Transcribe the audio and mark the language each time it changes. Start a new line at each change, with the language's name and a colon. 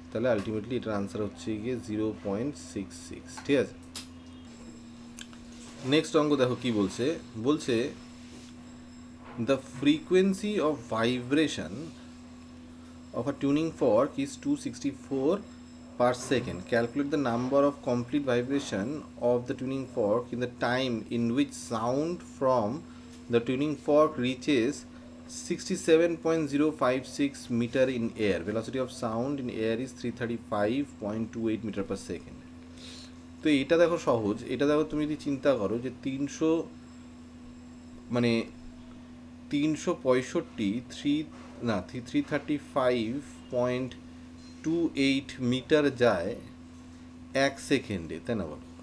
Bangla: তাহলে আলটিমেটলি এটার আনসার হচ্ছে গিয়ে 0.66, ঠিক আছে। নেক্সট অঙ্ক দেখো কি বলছে, বলছে
English: The frequency of vibration of a tuning fork is 264 per second. Calculate the number of complete vibration of the tuning fork in the time in which sound from the tuning fork reaches 67.056 meter in air. Velocity of sound in air is 335.28 meter per second.
Bangla: তো এটা দেখো সহজ, এটা দেখো তুমি যদি চিন্তা করো যে 300 মানে 335.28 মিটার যায় 1 সেকেন্ডে, তাই না বলো?